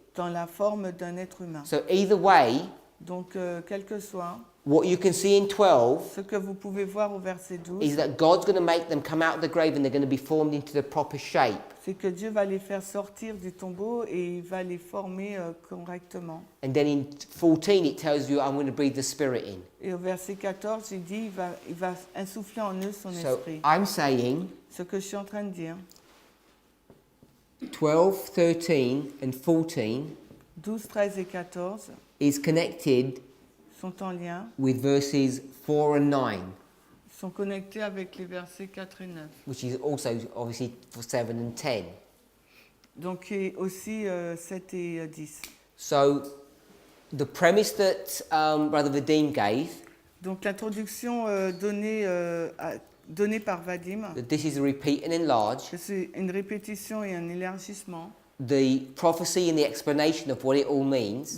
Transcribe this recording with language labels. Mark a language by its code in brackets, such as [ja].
[fr] dans la forme d'un être humain. [en] So either way, [fr] Donc quel que soit, [en] what you can see in 12 [fr] ce que vous pouvez voir au verset 12, [en] is that God's going to make them come out of the grave and they're going to be formed into the proper shape. [fr] c'est que Dieu va les faire sortir du tombeau et il va les former correctement. [en] And then in 14 it tells you, I'm going to breathe the Spirit in. [fr] Et au verset 14, il dit, il va insuffler en eux son [en] So [fr] esprit. [en] I'm saying [fr] Ce que je suis en train de dire, [en] 12, 13 and 14 [fr] 12, 13 et 14 [en] is connected [fr] sont en lien, [en] with verses 4 and 9, [fr] sont connectés avec les versets 4 et 9. [en] which is also obviously for 7 and 10. [fr] Donc et aussi 7 et 10. [en] So the premise that Brother Vadim gave [fr] Donc l'introduction donnée donné par Vadim, [en] that this is a repeat and enlarge. [fr] que c'est une répétition et un élargissement. [en] The prophecy and the explanation of what it all means.